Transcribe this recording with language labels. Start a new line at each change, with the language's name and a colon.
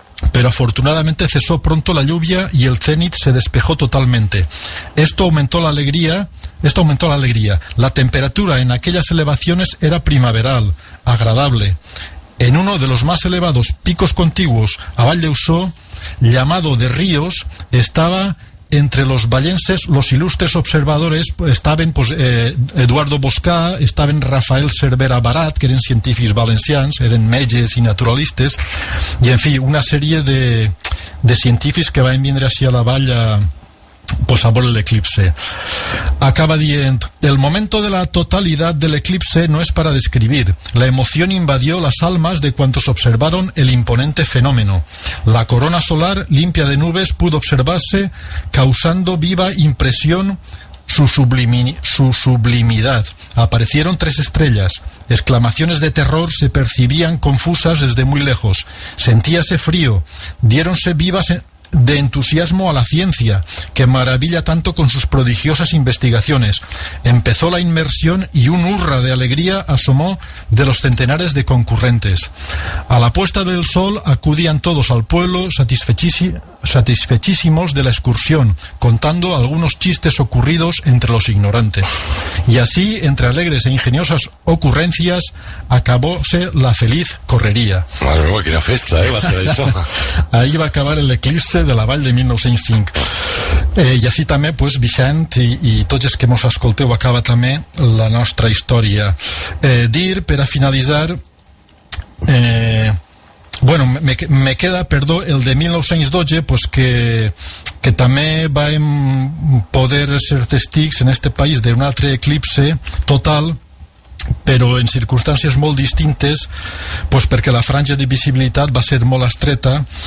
Spanish: Pero afortunadamente cesó pronto la lluvia y el cénit se despejó totalmente. Esto aumentó la alegría. La temperatura en aquellas elevaciones era primaveral, agradable. En uno de los más elevados picos contiguos a Valldeusó, llamado de Ríos, estaba entre los vallenses, los ilustres observadores,
Catalan: estaven pues, Eduardo Boscà, estaven Rafael Cervera Barat, que eren científics valencians, eren metges i naturalistes, i en fi, una sèrie de científics que van vindre així a la vall a, pues, a veure l'eclipse. Acaba dient:
Spanish: el momento de la totalidad del eclipse no es para describir. La emoción invadió las almas de cuantos observaron el imponente fenómeno. La corona solar, limpia de nubes, pudo observarse, causando viva impresión su sublimidad. Aparecieron tres estrellas. Exclamaciones de terror se percibían confusas desde muy lejos. Sentíase frío. Diéronse vivas de entusiasmo a la ciencia, que maravilla tanto con sus prodigiosas investigaciones. Empezó la inmersión y un hurra de alegría asomó de los centenares de concurrentes. A la puesta del sol acudían todos al pueblo satisfechísimos de la excursión, contando algunos chistes ocurridos entre los ignorantes. Y así, entre alegres e ingeniosas ocurrencias, acabóse la feliz correría. Madre mía, que era festa, ¿eh? Va a ser eso. Ahí va a acabar el eclipse de la Vall de 1905.
Catalan: I així també, pues, Vicent i tots els que mos escolteu, acaba també la nostra història. Dir, per a finalitzar, bueno, me queda, perdó, el de 1912, pues, que també vam poder ser testics en este país d'un altre eclipse total, però en circumstàncies molt distintes, pues, perquè la franja de visibilitat va ser molt estreta.